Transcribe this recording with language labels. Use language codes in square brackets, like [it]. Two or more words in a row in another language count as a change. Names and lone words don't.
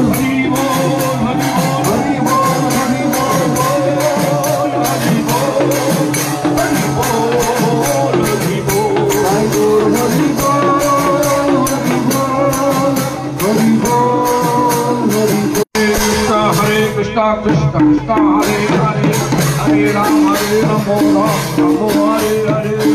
[bn] হরি বল হরি হরি বল বল হরি বল তাই তোর হরি বল হরি বল হরি বল হরি বল [sa] हरे कृष्ण कृष्ण कृष्ण हरे हरे हरे राम राम हरे हरे